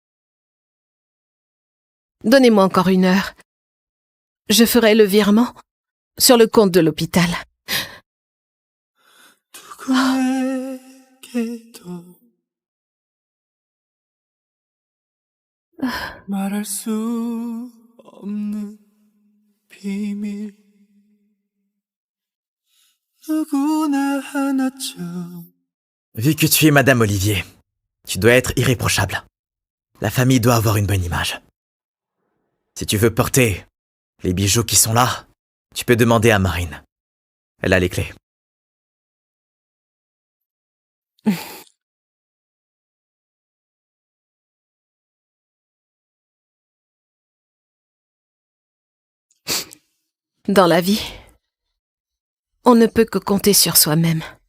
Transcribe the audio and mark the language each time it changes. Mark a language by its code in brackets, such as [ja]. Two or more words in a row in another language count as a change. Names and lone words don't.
[fr] Donnez-moi encore 1 heure. Je ferai le virement sur le compte de l'hôpital. [ko] 누구에게도 말할 수 없는 비밀 누구나 하나쯤. [fr] Vu que tu es Madame Olivier, tu dois être irréprochable. La famille doit avoir une bonne image. Si tu veux porter les bijoux qui sont là, tu peux demander à Marine. Elle a les clés. Dans la vie, on ne peut que compter sur soi-même.